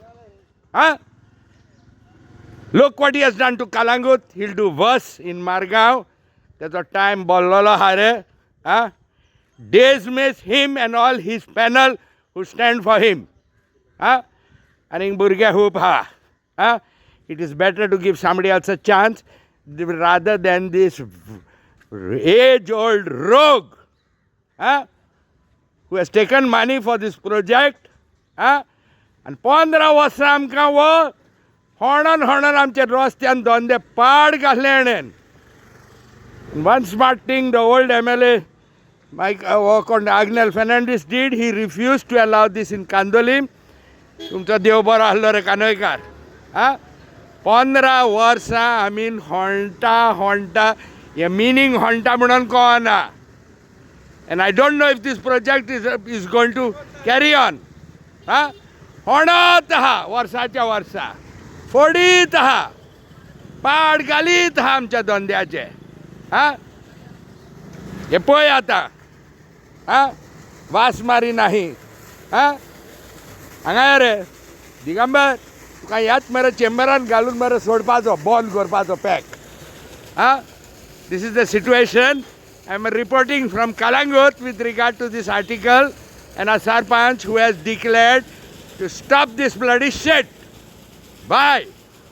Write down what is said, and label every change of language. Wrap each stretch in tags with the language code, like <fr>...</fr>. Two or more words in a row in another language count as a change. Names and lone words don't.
<en>लोक what he has done to Calangute he'll do worse in Margao.</en> <kok>तेजो टायम बोल्लोलो आहा रे.</kok> <en>Days miss him and all his panel who stand for him.</en> <kok>आनी भुरगे खूब आहा.</kok> <en>It is better to give somebody else a chance rather than this age-old rogue who has taken money for this project.</en> <kok>And 15 वर्सां आमकां वो होणोन आमचे रस्त्यान धंदे पाड घातले हेणेन.</kok> <en>One smart thing the old MLA Agnel Fernandez did, he refused to allow this in Kandolim.</en> <kok>तुमचो देव बरो आहलो रे कानोयकार. 15 वर्सां आमी होंडटा हे मिनींग होंडटा म्हणून कळना.</kok> <en>and I don't know if this project is going to carry on.</en> <kok>होंडत आहा वर्साच्या वर्सा फोडीत आहा पाड घालीत आहा आमच्या धंद्याचे. हे पळय आतां वास मारी नाही. हांगा रे दिगंबर तुका ह्याच मरे चेंबरान घालून मरे सोडपाचो बंद करपाचो पॅक.</kok> <en>This is the situation. I am reporting from Kalangut with regard to this article and a Sarpanch who has declared to stop this bloody shit. Bye.</en>